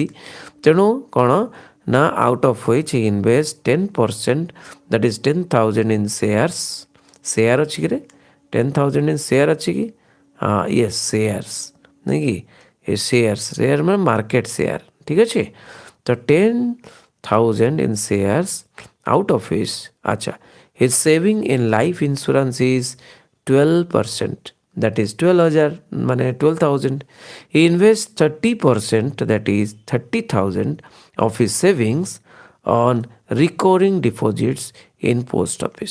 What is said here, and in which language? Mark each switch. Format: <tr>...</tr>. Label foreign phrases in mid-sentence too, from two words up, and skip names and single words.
<or>ତେଣୁ କ'ଣ ନା</or> <en>out of which he invest 10%, that is 10,000 in shares.</en> <or>ସେୟାର ଅଛି କିରେ 10,000</or> <en>in share</en> <or>ଅଛି କି? ହଁ</or> <en>yes shares,</en> <or>ନାଇଁ କି ଏ ସେୟାର ମାନେ</or> <en>market share.</en> <or>ଠିକ୍ ଅଛି, ତ</or> <en>10,000 in shares, out of which acha his saving in life insurance is 12%, that is 12,000 mane 12,000. He invests 30%, that is 30,000 of his savings on recurring deposits in post office.</en>